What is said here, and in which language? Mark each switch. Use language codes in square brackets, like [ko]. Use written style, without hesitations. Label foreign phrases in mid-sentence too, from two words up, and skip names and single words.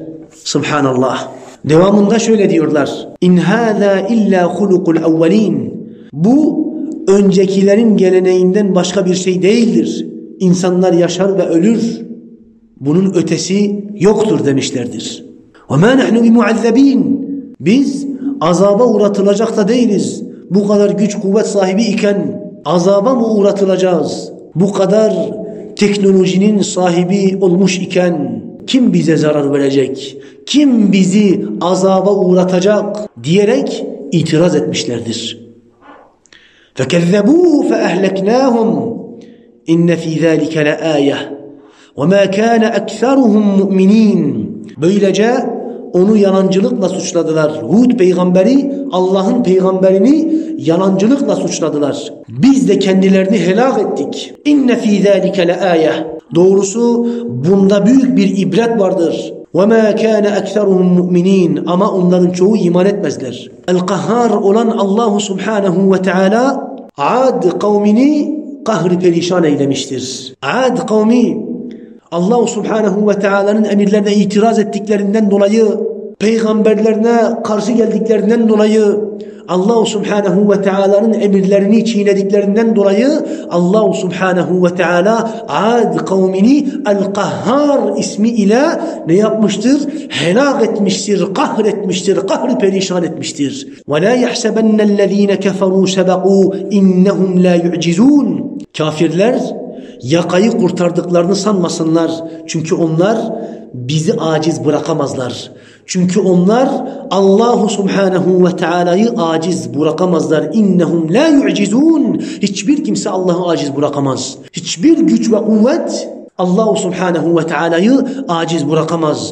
[tr] Subhanallah. Devamında şöyle diyorlar. [ar] إن هذا إلا خلق الأولين. [tr] Bu öncekilerin geleneğinden başka bir şey değildir. İnsanlar yaşar ve ölür. Bunun ötesi yoktur demişlerdir. [ar] وَمَا نَحْنُ بِمُعَذَّب۪ينَ. [tr] Biz azaba uğratılacak da değiliz. Bu kadar güç kuvvet sahibi iken azaba mı uğratılacağız? Bu kadar teknolojinin sahibi olmuş iken kim bize zarar verecek? Kim bizi azaba uğratacak? Diyerek itiraz etmişlerdir. [ar] فَكَذَّبُوا فَأَهْلَكْنَاهُمْ اِنَّ ف۪ي ذَٰلِكَ لَآيَةً وَمَا كَانَ أَكْثَرُهُمْ مُؤْمِنِينَ. [tr] Böylece onu yalancılıkla suçladılar. Hud peygamberi, Allah'ın peygamberini yalancılıkla suçladılar. Biz de kendilerini helak ettik. [ar] إن في ذلك لآية. [tr] Doğrusu bunda büyük bir ibret vardır. [ar] وَمَا كَانَ أَكْثَرُهُمْ مُؤْمِنِينَ. [tr] Ama onların çoğu iman etmezler. El-Kahhar olan Allahu Subhanahu ve Teala Ad kavmini kahri perişan eylemiştir. Ad kavmi Allah Subhanahu ve Teala'nın emirlerine itiraz ettiklerinden dolayı, peygamberlerine karşı geldiklerinden dolayı, Allah Subhanahu ve Teala'nın emirlerini çiğnediklerinden dolayı Allah Subhanahu ve Teala Ad kavmini El-Kahhar ismi ile ne yapmıştır? Helak etmiştir, kahretmiştir, kahri perişan etmiştir. [ar] وَلَا يَحْسَبَنَّ الَّذ۪ينَ كَفَرُوا سَبَقُوا اِنَّهُمْ لَا يُعْجِزُونَ. [tr] Kafirler yakayı kurtardıklarını sanmasınlar. Çünkü onlar bizi aciz bırakamazlar. Çünkü onlar Allahu Subhanahu ve Teala'yı aciz bırakamazlar. [ar] إنهم لا يعجزون. [tr] Hiçbir kimse Allah'ı aciz bırakamaz. Hiçbir güç ve kuvvet Allahu Subhanahu ve Teala'yı aciz bırakamaz.